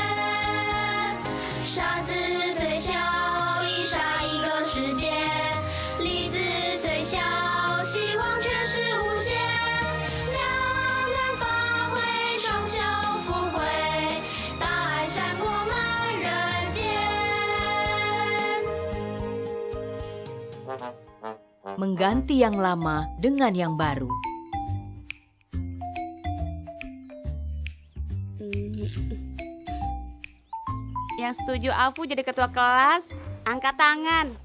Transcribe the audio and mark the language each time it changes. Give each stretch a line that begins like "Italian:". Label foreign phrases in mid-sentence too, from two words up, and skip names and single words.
Chinese: 沙子虽小，已杀一个世界；粒子虽小，希望却是无限。两人发挥，双手福慧，大爱闪播满人间。
Indonesian: Mengganti yang lama dengan yang baru. Yang setuju Afu jadi ketua kelas, angkat tangan.